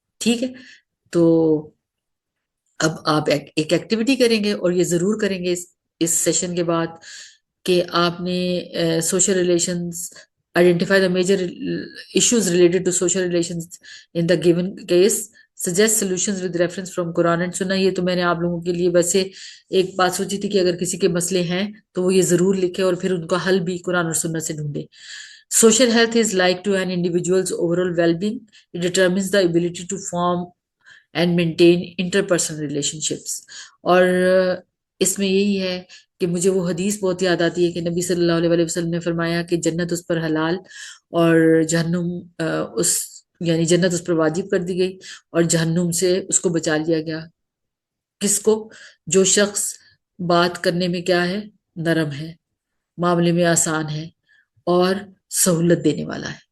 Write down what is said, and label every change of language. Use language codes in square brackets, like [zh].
[ur] ٹھیک ہے, تو اب آپ ایک ایکٹیویٹی کریں گے, اور یہ ضرور کریں گے اس سیشن کے بعد, کہ آپ نے social relations [en] Identify the major issues related to social relations in the given case, suggest solutions with reference from Quran and Sunnah. [ur] یہ تو میں نے آپ لوگوں کے لیے ویسے ایک بات سوچی تھی کہ اگر کسی کے مسئلے ہیں تو وہ یہ ضرور لکھے اور پھر ان کا حل بھی قرآن اور سنہ سے ڈھونڈے. [en] Social health is like to an individual's overall well-being. It determines the ability to form and maintain interpersonal relationships. [ur] اور اس میں یہی ہے کہ مجھے وہ حدیث بہت یاد آتی ہے کہ نبی صلی اللہ علیہ وسلم نے فرمایا کہ جنت اس پر حلال اور جہنم یعنی جنت اس پر واجب کر دی گئی اور جہنم سے اس کو بچا لیا گیا. کس کو؟ جو شخص بات کرنے میں کیا ہے, نرم ہے, معاملے میں آسان ہے اور سہولت دینے والا ہے.